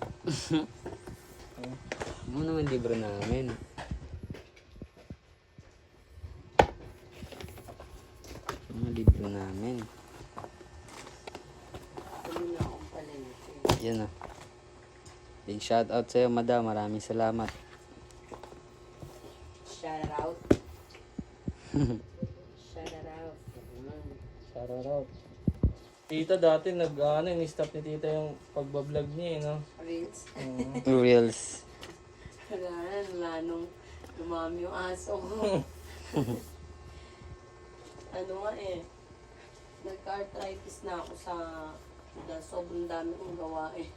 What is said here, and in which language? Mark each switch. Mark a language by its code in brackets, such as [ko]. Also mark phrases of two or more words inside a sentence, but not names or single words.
[tl] Ano naman libro namin? Mga libro namin. Tuloy na akong palengke. Yan ah. [en] Big shout out [tl] sa'yo, madam. Maraming salamat. [en] Shout out. Shout out. Shout out. [tl] Tita dati ni-stop ni tita yung pagbablog niya, no? Reels. Reels. Wala nung dumami yung aso ko. Ano nga eh. Nagka-arthritis na ako dahil sobrang dami kong gawa eh.